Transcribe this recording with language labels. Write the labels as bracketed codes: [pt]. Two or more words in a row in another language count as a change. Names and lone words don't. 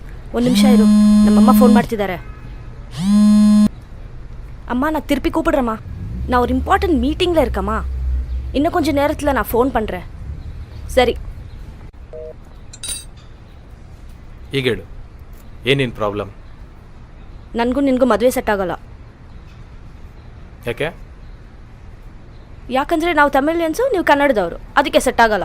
[kn] ಒಂದು ನಿಮಿಷ ಇರು, ನಮ್ಮಮ್ಮ ಫೋನ್ ಮಾಡ್ತಿದ್ದಾರೆ. [ta] அம்மா நான் திருப்பி கூப்பிடுறேம்மா. நான் ஒரு இம்பார்ட்டன்ட் மீட்டிங்கில் இருக்கம்மா. இன்னும் கொஞ்சம் நேரத்தில் நான் ஃபோன் பண்ணுறேன். [kn] ಸರಿ. ಈಗ ಹೇಳು, ಏನೇನು ಪ್ರಾಬ್ಲಮ್? ನನಗೂ ನಿನಗೂ ಮದುವೆ ಸೆಟ್ ಆಗೋಲ್ಲ. ಯಾಕೆ? ಯಾಕಂದರೆ ನಾವು ತಮಿಳಿಯನ್ಸು, ನೀವು ಕನ್ನಡದವರು, ಅದಕ್ಕೆ ಸೆಟ್ ಆಗೋಲ್ಲ.